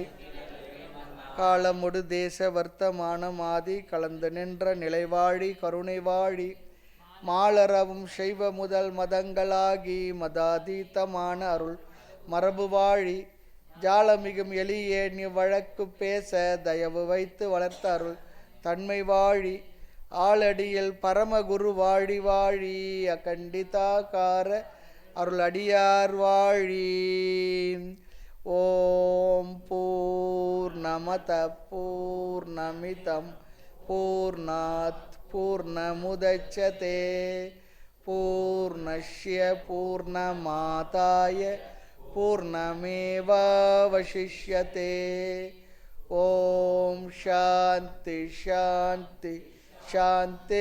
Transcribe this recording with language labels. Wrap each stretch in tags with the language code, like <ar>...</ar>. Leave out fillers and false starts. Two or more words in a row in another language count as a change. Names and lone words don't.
<ta>காலமொடு தேச வர்த்தமானம் ஆதி கலந்து நின்ற நிலைவாழி கருணை வாழி, மாலரவும் செய்வ முதல் மதங்களாகி மதாதீதமான அருள் மரபு வாழி, ஜாலமிகும் எளியே நீ வழக்கு பேச தயவு வைத்து வளர்த்த அருள் தன்மை வாழி, ஆளடியில் பரமகுரு வாழி வாழி, அகண்டிதாகார அருள் அடியார் வாழி.</ta> <sa>ॐ पूर्णमदः पूर्णमिदं पूर्णात् पूर्णमुदच्यते पूर्णस्य पूर्णमादाय पूर्णमेवावशिष्यते. ॐ शान्तिः शान्तिः शान्तिः.</sa>